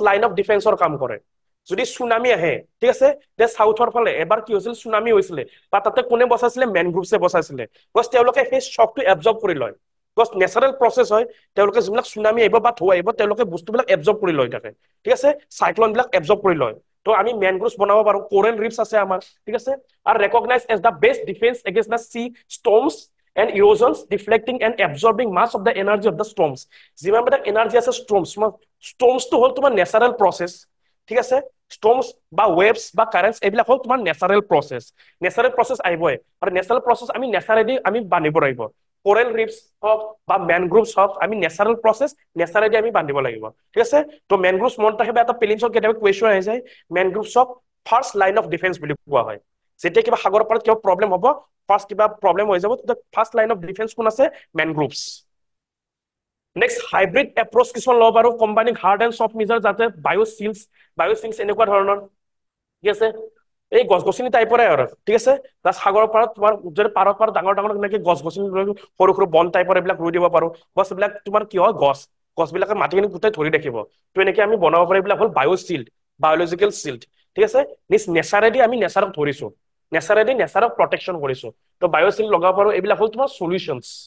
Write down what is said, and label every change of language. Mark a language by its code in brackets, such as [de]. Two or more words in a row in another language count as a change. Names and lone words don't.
[en] line of defense [as] কাম কৰে যদি সুনামি আহে ঠিক আছে যে সাউথৰ ফালে এবাৰ কি হৈছিল সুনামি হৈছিলে বা তাতে কোনে বচাইছিলে মেনগ্ৰোভছে বচাইছিলে বস তেওঁলোকে সেই শকটো এবজৰ্ব কৰি লয় বস [en] natural process [as] হয় তেওঁলোকে যিবিলাক সুনামি আহিব বা ঢৌ আহিব তেওঁলোকে বস্তুবিলাক এবজৰ্ব কৰি লয় থাকে ঠিক আছে সাইক্লোন বিলাক এবজৰ্ব কৰি লয় তো আমি মেনগ্ৰোভছ বনাব পাৰো [en] coral reefs [as] আছে আমাৰ ঠিক আছে আর [en] recognized as the best defense against the sea storms and erosions deflecting and absorbing much of the energy of the storms [as] যিমান বিলাক এনার্জি আছে storms তো হল তোমাৰ [en] natural process [as] ঠিক আছে storms বা waves বা currents এইবিলাক হল তোমাৰ [en] natural process [as] আহিবই আৰু [en] natural process [as] আমি ন্যাচাৰেলি আমি বান্ধিব লাগিব [en] coral reefs [as] হওক বা মেনগ্ৰোভছ হওক আমি [en] natural process [as] ন্যাচাৰেলি আমি বান্ধিব লাগিব ঠিক আছে তো মেনগ্ৰোভছ মনত ৰাখিবা এটা প্লেইনছত কেতিয়াবা কুৱেশ্যন আহি যায় মেনগ্ৰোভছক [en] first line of defense [as] বুলি কোৱা হয় যেতিয়া কিবা সাগৰৰ পাৰত কিবা প্ৰব্লেম হ'ব ফাৰ্ষ্ট কিবা প্ৰব্লেম হৈ যাব তেতিয়া [en] first line of defense [as] কোন আছে মেনগ্ৰোভছ [en] next hybrid approach [as] কিছুমান ল'ব পাৰো [en] combining hard and soft measure [as] যাতে বায়োচিংছ এনেকুৱা ধৰণৰ ঠিক আছে এই গছ গছনি টাইপৰে আৰু ঠিক আছে প্লাছ সাগৰৰ পাৰত তোমাৰ যদি পাৰত ডাঙৰ ডাঙৰ এনেকে গছ গছনি সৰু সৰু বন টাইপৰ এইবিলাক ৰুই দিব পাৰো গছ এইবিলাক তোমাৰ কি হয় গছবিলাকে মাটিখিনি গোটেই ধৰি ৰাখিব তো এনেকে আমি বনাব পাৰো এইবিলাক হ'ল বায়োচিল্ড [en] biological shield [as] ঠিক আছে নেচাৰেলি আমি নেচাৰক ধৰিছো নেচাৰক প্ৰটেকশ্যন কৰিছো তো বায়োচিল্ড লগাব পাৰো এইবিলাক হ'ল তোমাৰ সলিউশনছ